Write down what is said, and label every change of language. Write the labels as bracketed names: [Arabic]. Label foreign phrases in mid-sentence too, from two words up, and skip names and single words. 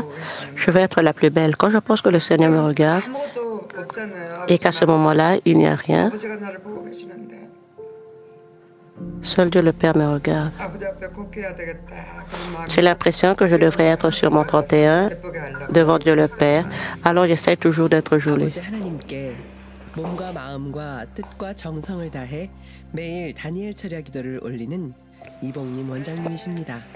[French] Je vais être la plus belle. Quand je pense que le Seigneur me regarde et qu'à ce moment-là, il n'y a rien, seul Dieu le Père me regarde. J'ai l'impression que je devrais être sur mon 31 devant Dieu le Père, alors j'essaie toujours d'être jolie. [Korean] 몸과 마음과 뜻과 정성을 다해 매일 다니엘 철야 기도를 올리는 이봉님 원장님이십니다.